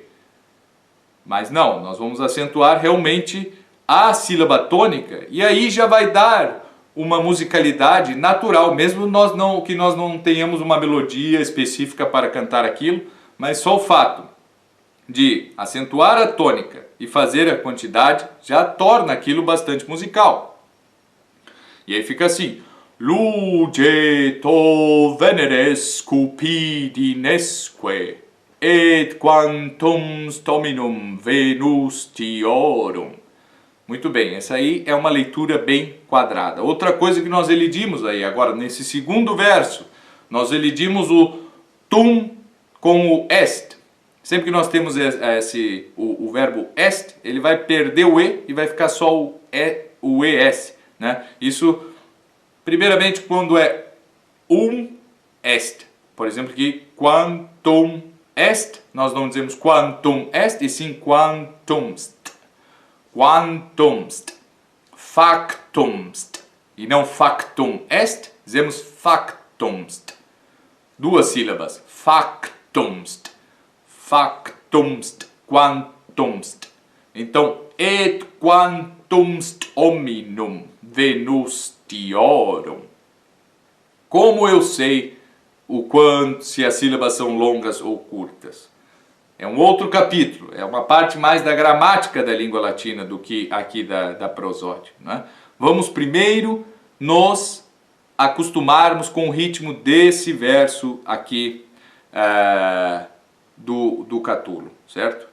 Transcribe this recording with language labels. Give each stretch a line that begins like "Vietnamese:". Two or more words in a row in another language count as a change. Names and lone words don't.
Portuguese: Mas não, nós vamos acentuar realmente a sílaba tônica e aí já vai dar uma musicalidade natural, mesmo que nós não tenhamos uma melodia específica para cantar aquilo, mas só o fato de acentuar a tônica e fazer a quantidade já torna aquilo bastante musical. E aí fica assim:
Latin: lugetto veneresque pidinesque et quantum dominum venustiorum.
Portuguese: Muito bem, essa aí é uma leitura bem quadrada. Outra coisa que nós elidimos aí agora, nesse segundo verso, nós elidimos o tum com o est. Sempre que nós temos o verbo est, ele vai perder o E e vai ficar só o ES. Né? Isso, primeiramente, quando é est. Por exemplo, aqui,
Latin: quantum est,
Portuguese: nós não dizemos
Latin: quantum est,
Portuguese: e sim quantumst.
Latin: Quantumst. Factumst.
Portuguese: E não
Latin: factum est,
Portuguese: dizemos factumst. Duas sílabas. Factumst.
Latin: Factumst. Quantumst. Então, et quantumst hominum venustiorum.
Portuguese: Como eu sei o quanto, se as sílabas são longas ou curtas? É um outro capítulo, é uma parte mais da gramática da língua latina do que aqui da prosódia. Né? Vamos primeiro nos acostumarmos com o ritmo desse verso aqui do Catulo, certo?